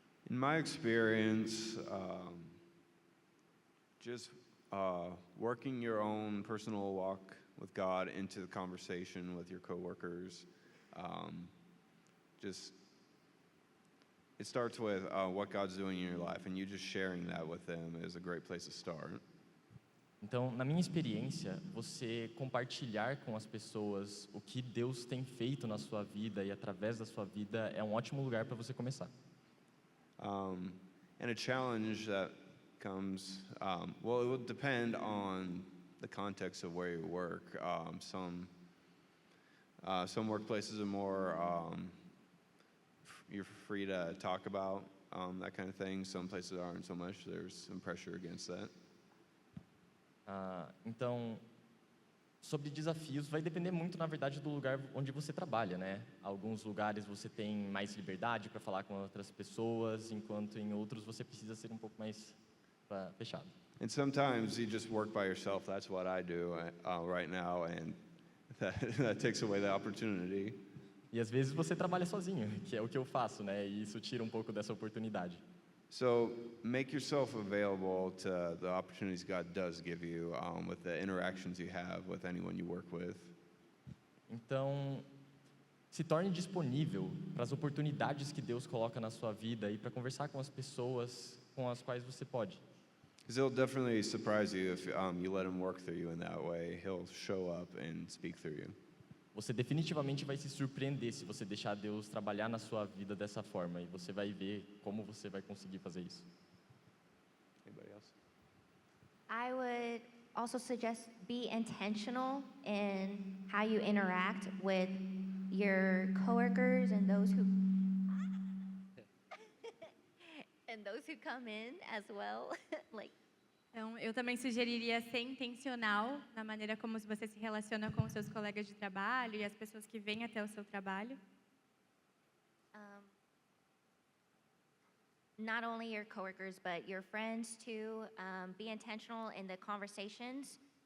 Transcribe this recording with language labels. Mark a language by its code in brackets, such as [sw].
[en] In my experience, just working your own personal walk with God into the conversation with your coworkers, it starts with what God's doing in your life, and you just sharing that with them is a great place to start. [pt] Então, na minha experiência, você compartilhar com as pessoas o que Deus tem feito na sua vida e através da sua vida é um ótimo lugar para você começar. [en] And a challenge that comes, well, it would depend on the context of where you work. Some workplaces are more, you're free to talk about that kind of thing. Some places aren't so much. There's some pressure against that. [pt] Então, sobre desafios, vai depender muito, na verdade, do lugar onde você trabalha, né? Alguns lugares você tem mais liberdade para falar com outras pessoas, enquanto em outros você precisa ser um pouco mais fechado. [en] And sometimes you just work by yourself. That's what I do right now, and that takes away the opportunity. [pt] E às vezes você trabalha sozinho, que é o que eu faço, né? E isso tira um pouco dessa oportunidade. [en] So make yourself available to the opportunities God does give you with the interactions you have with anyone you work with. [pt] Então, se torne disponível para as oportunidades que Deus coloca na sua vida e para conversar com as pessoas com as quais você pode. [en] Because he'll definitely surprise you if you let him work through you in that way. He'll show up and speak through you. [pt] Você definitivamente vai se surpreender se você deixar Deus trabalhar na sua vida dessa forma, e você vai ver como você vai conseguir fazer isso. [en] Anybody else? I would also suggest be intentional in how you interact with your coworkers and those who and those who come in as well. Like, [pt] Então, eu também sugeriria ser intencional na maneira como você se relaciona com os seus colegas de trabalho e as pessoas que vêm até o seu trabalho. [en] not only your coworkers, but your friends too. Be intentional in the conversations.